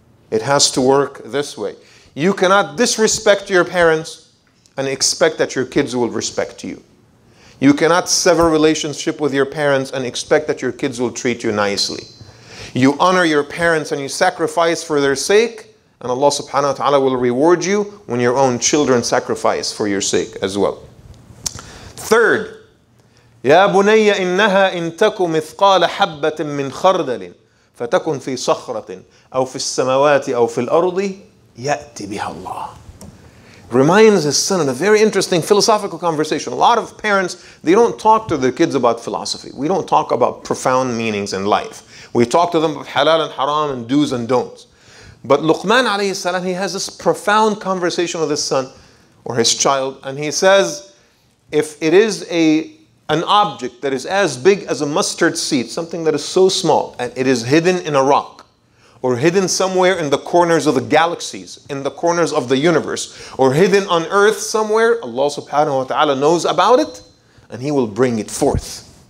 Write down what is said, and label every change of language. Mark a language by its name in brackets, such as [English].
[English] It has to work this way. You cannot disrespect your parents and expect that your kids will respect you. You cannot sever relationship with your parents and expect that your kids will treat you nicely. You honor your parents and you sacrifice for their sake, and Allah subhanahu wa ta'ala will reward you when your own children sacrifice for your sake as well. [Arabic] Third, يا بني إنها إن تك مثقال حبة من خردل فتكن في صخرة أو في السماوات أو في الأرض يأتي بها الله. [English] Reminds his son in a very interesting philosophical conversation. A lot of parents, they don't talk to their kids about philosophy. We don't talk about profound meanings in life. We talk to them about halal and haram and do's and don'ts. But Luqman alayhi salam, he has this profound conversation with his son or his child, and he says, if it is an object that is as big as a mustard seed, something that is so small, and it is hidden in a rock, or hidden somewhere in the corners of the galaxies, in the corners of the universe, or hidden on earth somewhere, Allah subhanahu wa ta'ala knows about it, and He will bring it forth.